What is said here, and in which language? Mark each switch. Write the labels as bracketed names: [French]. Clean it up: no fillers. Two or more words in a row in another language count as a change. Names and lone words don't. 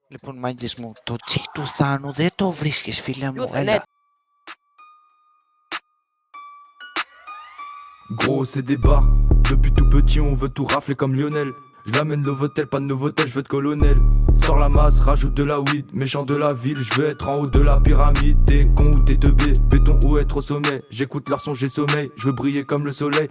[Greek] Λοιπόν, μάγκες μου, το τσί του Θάνου δεν το βρίσκεις, φίλε μου, έλα. [French] Gros c'est des bars, depuis tout petit on veut tout rafler comme Lionel. J'amène le votel, pas de novotel, je veux être colonel. Sors la masse, rajoute de la weed, méchant de la ville, je veux être en haut de la pyramide. T'es con ou t'es teubé, béton ou être au sommet. J'écoute leur son, j'ai sommeil, je veux briller comme le soleil.